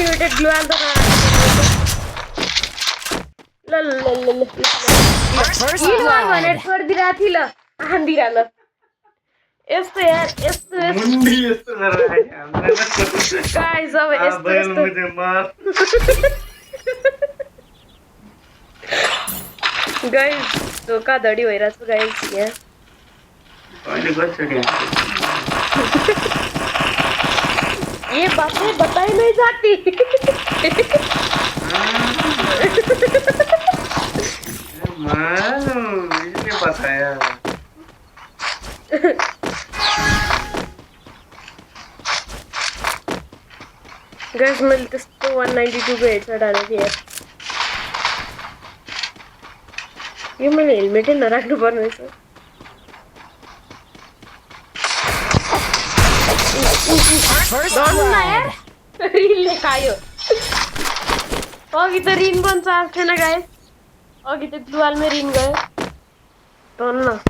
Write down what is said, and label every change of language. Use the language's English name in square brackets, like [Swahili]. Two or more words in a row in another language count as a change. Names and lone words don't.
[Nepali] ग्लू हाल्दा ल ल ल ल ल भने छोडिदिरहेको थिएँ ल हान्दिरा ल यस्तो यार यस्तो मुन्डी यस्तो गरेर आयो हामीलाई गाइस अब यस्तो यस्तो [Hindi] मुझे मार [Nepali] गाइस धोखाधडी भइरहेछ गाइस यहाँ अहिले कसरी [Hindi] ये बातें बताई नहीं जाती मानो इसने बताया [Nepali] गाइस मैले त्यस्तो 192 को हेडसट हालेको थिएँ यार यो मैले हेलमेटै नराख्नु पर्ने रहेछ रिनले खायो अघि त रिन पनि चार्ज थिएन गाइस अघि त ग्लुवालमै रिन गयो धन्न